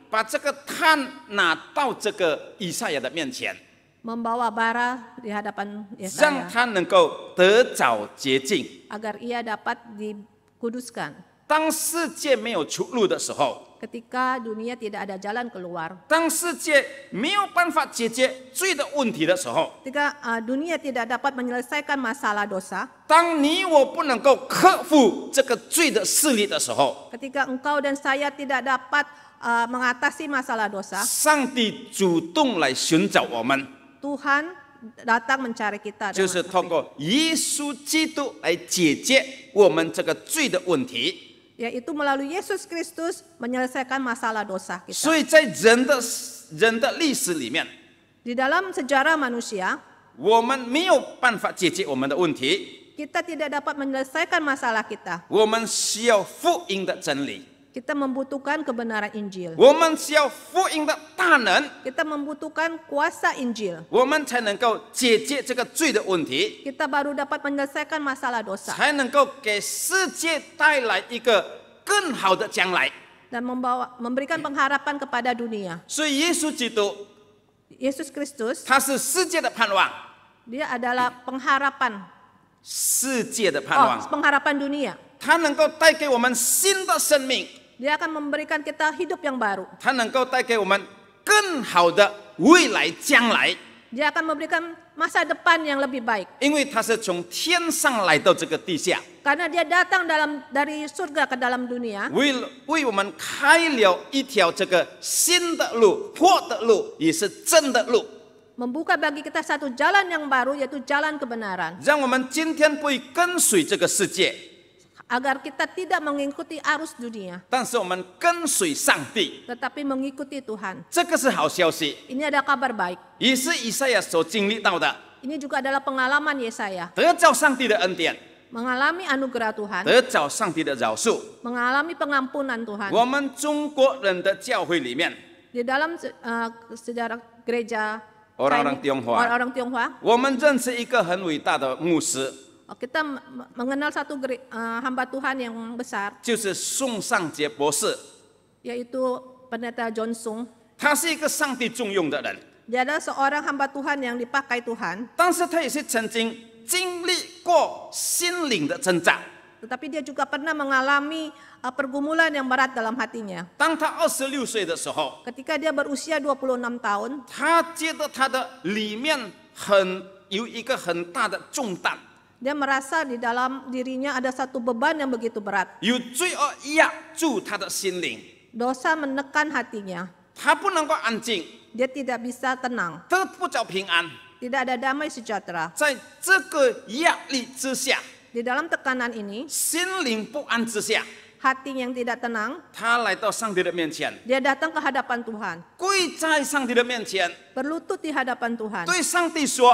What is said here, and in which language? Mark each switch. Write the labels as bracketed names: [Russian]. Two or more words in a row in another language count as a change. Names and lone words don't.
[Chinese] 把这个炭拿到这个以赛亚的面前， [Indonesian] membawa bara di hadapan [Chinese] 让 Yesaya 他能够得着洁净。 [Indonesian] agar ia dapat dikuduskan. [Chinese] 当世界没有出路的时候， [Indonesian] Ketika dunia tidak ada jalan keluar, [Chinese] 当世界没有办法解决罪的问题的时候， [Indonesian] ketika dunia tidak dapat menyelesaikan masalah dosa, [Chinese] 当你我不能够克服这个罪的势力的时候， [Indonesian] ketika engkau dan saya tidak dapat mengatasi masalah dosa, [Chinese] 上帝主动来寻找我们， [Indonesian] Tuhan datang mencari kita [Chinese] 就 [Indonesian] dengan [Chinese] 是透 [Indonesian] api, [Chinese] 过耶稣基督来解决我们这个罪的问题。 [Indonesian] yaitu melalui Yesus Kristus menyelesaikan masalah dosa kita. [Chinese] 所以在人的历史里面， [Indonesian] Di dalam sejarah manusia, [Chinese] 我们没有办法解决我们的问题， [Indonesian] kita tidak dapat menyelesaikan masalah kita. [Chinese] 我们需要福音的真理， [Indonesian] Kita membutuhkan kebenaran Injil. [Chinese] 我们需要福音的大能， [Indonesian] Kita membutuhkan kuasa Injil. [Chinese] 我们才能够解决这个罪的问题， [Indonesian] Kita baru dapat menyelesaikan masalah dosa [Chinese] 才能够给世界带来一个更好的将来。 [Indonesian] dan memberikan pengharapan kepada dunia. [Chinese] 所以耶稣基督 [Indonesian] Yesus Kristus, [Chinese] 他是世界的盼望， [Indonesian] dia adalah pengharapan, [Chinese] 世界的盼望， [Indonesian] pengharapan dunia. [Chinese] 他能够带给我们新的生命， [Indonesian] Dia akan memberikan kita hidup yang baru. [Chinese] 他能够带给我们更好的未来将来。 [Indonesian] Dia akan memberikan masa depan yang lebih baik. [Chinese] 因为他是从天上来到这个地下， [Indonesian] Karena dia datang dari surga ke dalam dunia, [Chinese] 为我们开了一条这个新的路、活的路，也是真的路， [Indonesian] membuka bagi kita satu jalan yang baru, yaitu jalan kebenaran. [Chinese] 让我们今天不会跟随这个世界， [Indonesian] Agar kita tidak mengikuti arus dunia, [Chinese] 但是我们跟随上帝， [Indonesian] tetapi mengikuti Tuhan. [Chinese] 这个是好消息， [Indonesian] Ini ada kabar baik. [Chinese] 也是以赛亚所经历到的， [Indonesian] Ini juga adalah pengalaman Yesaya. [Chinese] 得着上帝的恩典， [Indonesian] Mengalami anugerah Tuhan, [Chinese] 得着上帝的饶恕。 [Indonesian] mengalami pengampunan Tuhan. [Chinese] 我们中国人的教会里面， [Indonesian] Di dalam sejarah gereja Orang-orang Tionghoa. orang Tionghoa, [Chinese] 我们认识一个很伟大的牧师， [Indonesian] kita mengenal satu hamba Tuhan yang besar, [Chinese] 就是宋尚杰博士。 [Indonesian] yaitu Pendeta John Sung. [Chinese] 他是一个上帝重用的人， [Indonesian] Dia adalah seorang hamba Tuhan yang dipakai Tuhan, [Chinese] 但是他也是曾经经历过心灵的挣扎。 [Indonesian] tetapi dia juga pernah mengalami pergumulan yang berat dalam hatinya. [Chinese] 当他26岁的时候， [Indonesian] Ketika dia berusia 26 tahun, [Chinese] 他觉得他的里面有一个很大的重担， [Indonesian] dia merasa di dalam dirinya ada satu beban yang begitu berat. [Chinese] 有罪恶压住他的心灵， [Indonesian] Dosa menekan hatinya. [Chinese] 他不能够安静， [Indonesian] Dia tidak bisa tenang, [Chinese] 得不着平安。 [Indonesian] tidak ada damai sejahtera. [Chinese] 在这个压力之下， [Indonesian] Di dalam tekanan ini, [Chinese] 心灵不安之下， [Indonesian] hati yang tidak tenang, [Chinese] 他来到上帝的面前， [Indonesian] dia datang ke hadapan Tuhan, [Chinese] 跪在上帝的面前， [Indonesian] berlutut di hadapan Tuhan, [Chinese] 对上帝说